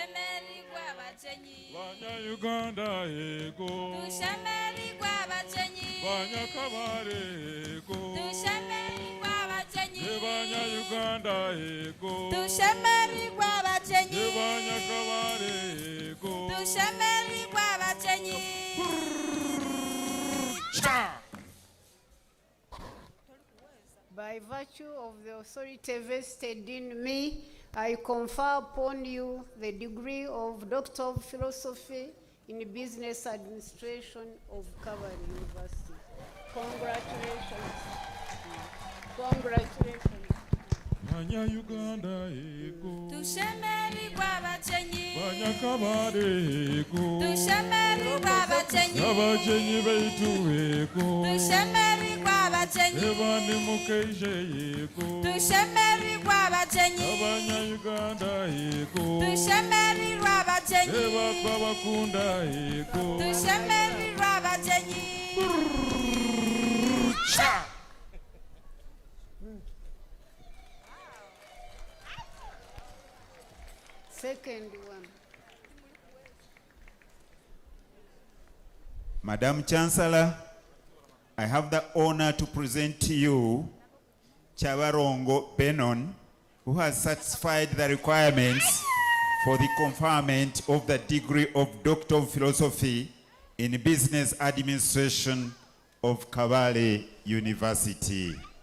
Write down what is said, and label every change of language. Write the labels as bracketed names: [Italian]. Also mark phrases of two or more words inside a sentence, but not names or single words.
[Chiga] Uganda ego. Banyakabale ego. Tushemererwa abagenyi. Banyayuganda ego. Tushemererwa abagenyi. Banyakabale ego. Tushemererwa abagenyi. [English] By virtue of the authority vested in me, I confer upon you the degree of Doctor of Philosophy in Business Administration of Kabale University. Congratulations. Congratulations. [Chiga] Banyayuganda ego. Tushemererwa abagenyi. Banyakabale ego. Tushemererwa abagenyi. Abagenyi baitu ego. Tushemererwa abagenyi. Ebandi mukeije ego. Tushemererwa abagenyi. Abanyayuganda ego. Tushemererwa abagenyi. Ebapa bakunda ego. Tushemererwa abagenyi. [English] Second one. Madam Chancellor, I have the honor to present to you Chabarongo Benon, who has satisfied the requirements for the conferment of the degree of Doctor of Philosophy in Business Administration of Kabale University.